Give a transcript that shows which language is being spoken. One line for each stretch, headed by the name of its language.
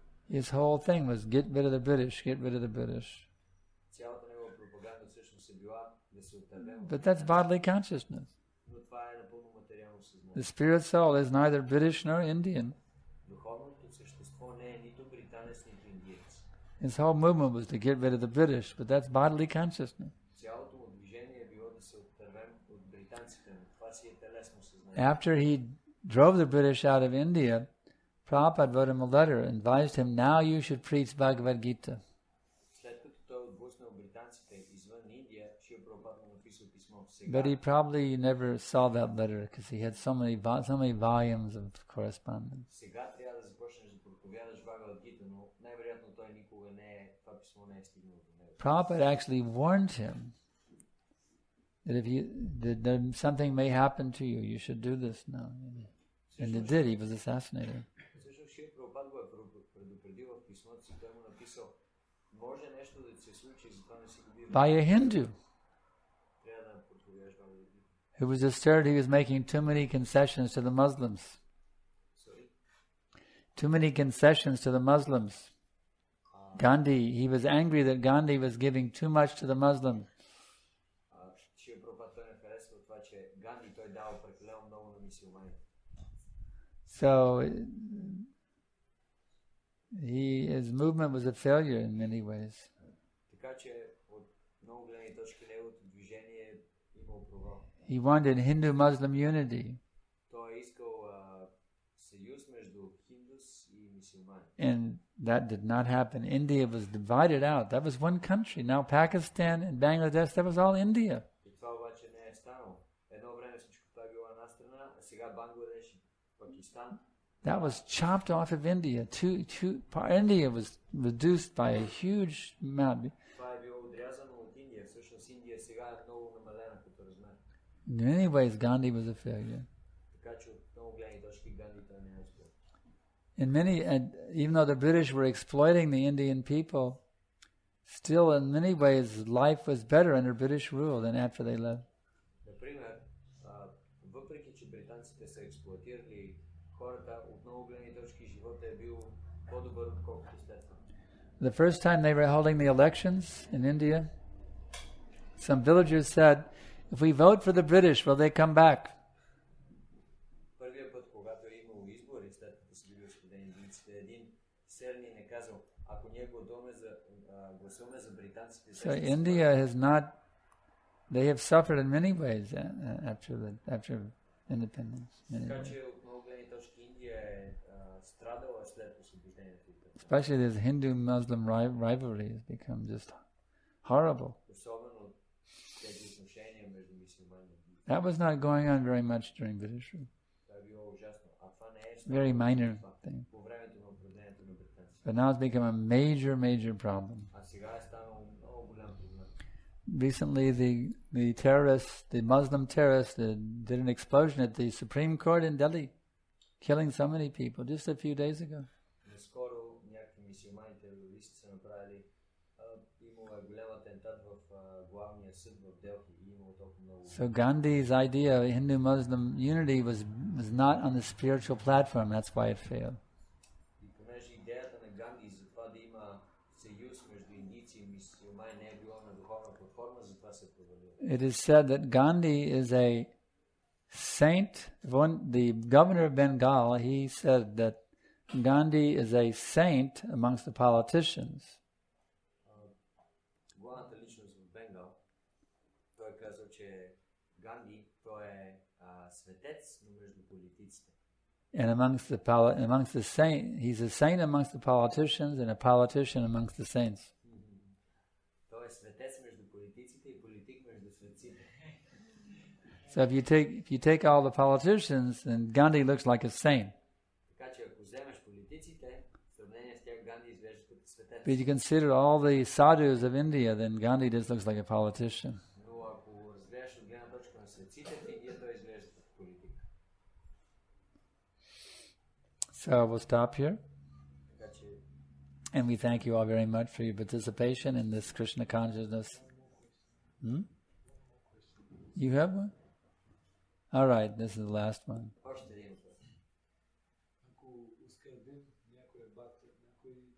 English: His whole thing was get rid of the British, get rid of the British.
Bulgarian: Цялата негова пропаганда всъщност е била да се отървем.
English: But that's bodily consciousness.
Bulgarian: Но това е напълно материално съзнание.
English: The spirit soul is neither British nor Indian.
Bulgarian: Духовното същество не е нито британец, нито индиец.
English: His whole movement was to get rid of the British, but that's bodily consciousness.
Bulgarian: Цялото му движение е било да се отървем от британците, но това си е телесно съзнание.
English: After he drove the British out of India, Prabhupada wrote him a letter and advised him, now you should preach Bhagavad Gita.
Bulgarian: След като той отблъснал британците извън Индия, Шрила Прабхупада му написал писмо.
English: But he probably never saw that letter because he had so many volumes of correspondence.
Bulgarian: Сега трябва да започнеш да проповядаш Бхагавад Гита, но най-вероятно той никога това писмо не е стигнало до него.
English: Prabhupada actually warned him that that something may happen to you, you should do this now. And it did. He was assassinated.
Bulgarian: Също Шрила Прабхупада го е предупредил в писмото си, той му написал, може нещо да се случи, затова не си го бива.
English: By a Hindu
Bulgarian: Трябва да проповядаш Бхагавад Гита.
English: who was disturbed he was making too many concessions to the Muslims. Sorry? Too many concessions to the Muslims. Gandhi, he was angry that Gandhi was giving too much to the Muslims.
Bulgarian: Шрила Прабхупада той не харесва това, че Ганди той дал прекалено много на мюсюлманите.
English: So his movement was a failure in many ways.
Bulgarian: Така че от много гледни точки неговото движение имало провал.
English: He wanted Hindu-Muslim unity.
Bulgarian: Той искал съюз между хиндус и мюсюлмани.
English: And that did not happen. India was divided out. That was one country. Now Pakistan and Bangladesh, that was all India.
Bulgarian: И това обаче не е станало. Едно време всичко това било една страна, а сега Бангладеш и Пакистан.
English: That was chopped off of India. India was reduced by a huge amount.
Bulgarian: Това е било отрязано от Индия. Всъщност Индия сега е много намалена като размер.
English: In many ways, Gandhi was a failure.
Bulgarian: Така че от много гледни точки Ганди той не е успел.
English: In many, even though the British were exploiting the Indian people, still in many ways life was better under British rule than after they left.
Bulgarian: Например, въпреки че британците са експлоатирали хората, от много гледни точки живота е бил по-добър, отколкото след това.
English: The first time they were holding the elections in India, some villagers said, if we vote for the British, will they come back?
Bulgarian: Първият път, когато е имало избори, след като са били освободени индийците, един селянин е казал, ако ние гласуваме за британците...
English: So India has not, they have suffered in many ways after independence.
Bulgarian: Така че от много гледни точки Индия е страдала след освобождението.
English: Especially this Hindu-Muslim rivalry has become just horrible.
Bulgarian: Особено тези отношения между мюсюлмани.
English: That was not going on very much during British rule.
Bulgarian: Това е било ужасно. А това не е
English: Very minor thing.
Bulgarian: по времето на управлението на британците.
English: But now it's become a major problem.
Bulgarian: А сега е станало много голям проблем.
English: Recently, the terrorists, the Muslim terrorists, did an explosion at the Supreme Court in Delhi, killing so many people just a few days ago.
Bulgarian: Наскоро някакви мюсюлмани терористи са направили имало голям атентат в главния съд в Делхи и имало толкова много.
English: So Gandhi's idea of Hindu-Muslim unity was not on the spiritual platform. That's why it failed.
Bulgarian: И понеже идеята на Ганди за това да има съюз между индийци и мюсюлмани не е било на духовна платформа, затова се провалило.
English: It is said that Gandhi is a saint. The governor of Bengal, he said that Gandhi is a saint amongst the politicians.
Bulgarian: Главната личност в Бенгал, той казал, че Ганди той е светец, но между политиците.
English: And amongst the saint, he's a saint amongst the politicians and a politician amongst the saints.
Bulgarian: Той е светец между политиците и политик между светците.
English: So if you take all the politicians, then Gandhi looks like a saint.
Bulgarian: Така че ако вземеш политиците, в сравнение с тях Ганди изглежда като светец.
English: But if you consider all the sadhus of India, then Gandhi just looks like a politician.
Bulgarian: Но ако разгледаш от гледна точка на светците в Индия, той изглежда като политик.
English: So we'll stop here.
Bulgarian: Така че
English: And we thank you all very much for your participation in this Krishna consciousness. You have one? All right, this is the last one.
Bulgarian: още един въпрос. Ако оскърбим някоя бакта, някой